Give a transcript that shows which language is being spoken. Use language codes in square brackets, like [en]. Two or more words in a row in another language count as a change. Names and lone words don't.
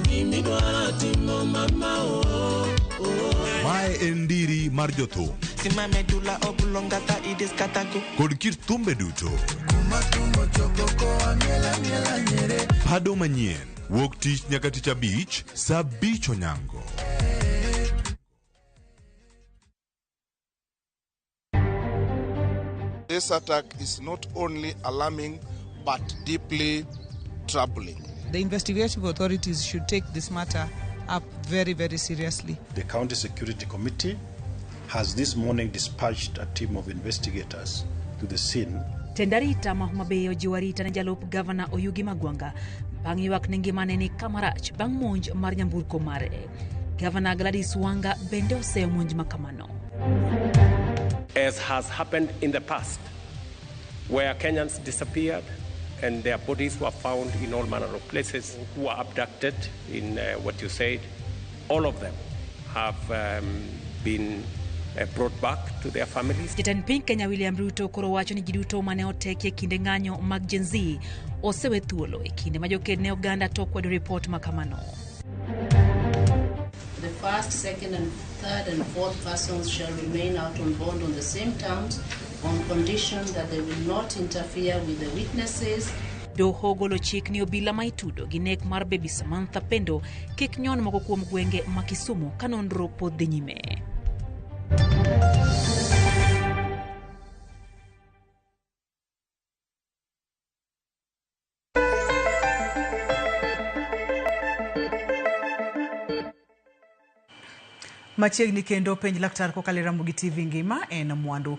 [luo] Mae en ndiri mar jothum kod kit thumbe duto. Pado manyien wuok tich nyaka tich abich saa 5 onyango. [en] This attack is not only alarming but deeply troubling. The investigative authorities should take this matter up very, very seriously. The County Security Committee has this morning dispatched a team of investigators to the scene. [luo] Tendarita mahumabeyo jiwarita na jalup Governor Oyugi Magwanga bang' ywak ne ngimane ni kamarach bang' monj mar nyamburko mare. Governor Gladys Wanga bende oseyo monj makamano. [en] As has happened in the past, where Kenyans disappeared and their bodies were found in all manner of places, who were abducted in what you said, all of them have been brought back to their families. [luo] Jatend piny Kenya William Ruto koro wacho ni ji duto mane otekie kinde ng'anyo mag Gen Z osewe thuolo e kinde ma joked ne oganda to kwedo report makamano. [en] The first, second, and third and fourth persons shall remain out on bond on the same terms on condition that they will not interfere with the witnesses. [luo] Doho golo chik ni obila ma itudo gi nek mar Baby Samantha Pendo kik nyon moko kuom gwenge ma Kisumu ka nonro pod dhi nyime. Machiegni kendo penj laktar kokalo Ramogi TV ngima en mwandu.